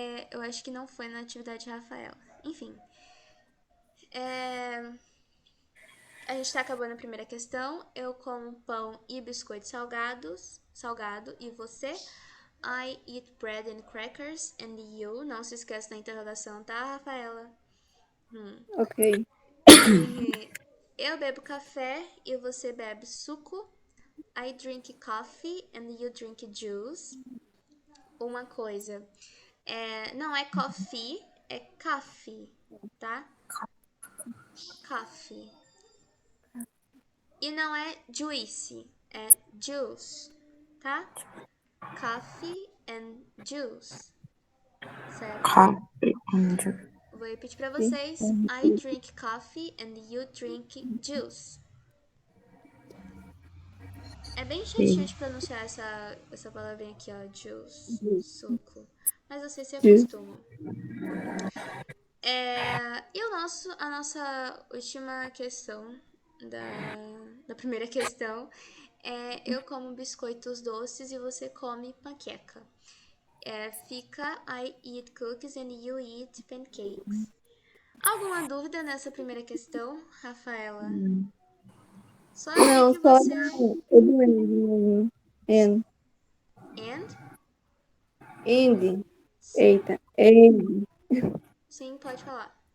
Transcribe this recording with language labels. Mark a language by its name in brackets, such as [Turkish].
[Portuguese] Eu acho que não foi na atividade de Rafaela. Enfim. A gente tá acabando a primeira questão. Eu como pão e biscoito salgado. E você? [English] I eat bread and crackers. And you? [Portuguese] Não se esqueça da interrogação, tá, Rafaela? Ok. Eu bebo café e você bebe suco. [English] I drink coffee and you drink juice. [Portuguese] Uma coisa. Não é coffee, é coffee, tá? Coffee. E não é juice, é juice, tá? [English] Coffee and juice, certo? Coffee and juice. [Portuguese] Vou repetir pra vocês. [English] I drink coffee and you drink juice. [Portuguese] É bem chatinho de pronunciar essa palavrinha aqui, ó. Juice, suco. Mas vocês se acostumam. E a nossa última questão da primeira questão eu como biscoitos doces e você come panqueca. [English] Fica I eat cookies and you eat pancakes. [Portuguese] Alguma dúvida nessa primeira questão, Rafaela? Só ver Não, que só você... o do end mesmo. End. [English] And? End. [Portuguese] Sim. Eita. End. Sim, pode falar.